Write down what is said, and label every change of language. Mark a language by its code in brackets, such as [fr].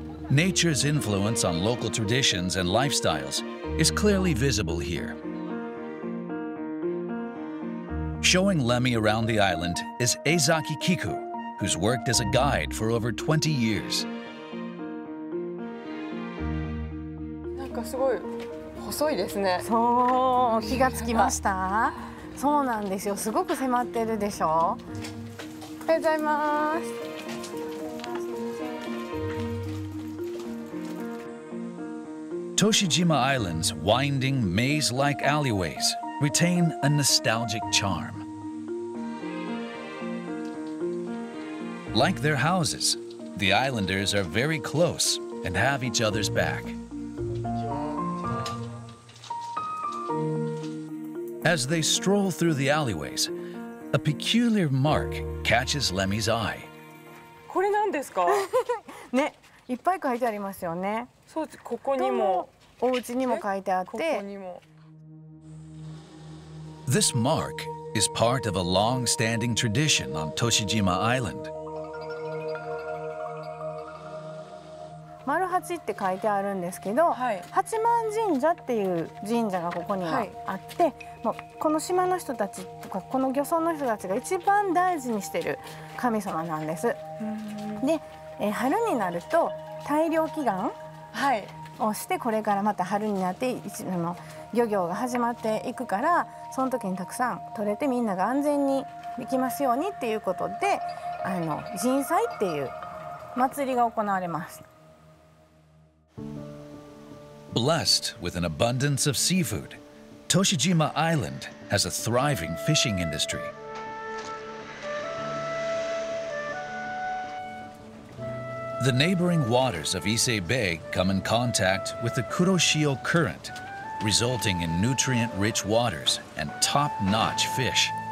[en] Nature's influence on local traditions and lifestyles is clearly visible here. Showing Lemmy around the island is Eizaki Kiku, who's worked as a guide for over 20 years. [ja] なんかすごい細いですね。そう、気がつきました。そうなんですよ。すごく迫ってるでしょ。おはようございます。 [en] Toshijima Island's winding maze-like alleyways retain a nostalgic charm. Like their houses, the islanders are very close and have each other's back. As they stroll through the alleyways, a peculiar mark catches Lemmy's eye. [ja] これなんですか？ね、いっぱい書いてありますよね。そう、ここにも、お家にも書いてあって。ここにも。 [en] This mark is part of a long-standing tradition on Toshijima Island. [ja] 丸八って書いてあるんですけど、はい、八幡神社っていう神社がここにはあって、はい、もうこの島の人たちとかこの漁村の人たちが一番大事にしてる神様なんです。で、春になると大漁祈願をして、これからまた春になって漁業が始まっていくから、その時にたくさん取れてみんなが安全にできますようにっていうことで、神祭っていう祭りが行われます。 [en] Blessed with an abundance of seafood, Toshijima Island has a thriving fishing industry. The neighboring waters of Ise Bay come in contact with the Kuroshio Current, resulting in nutrient-rich waters and top-notch fish.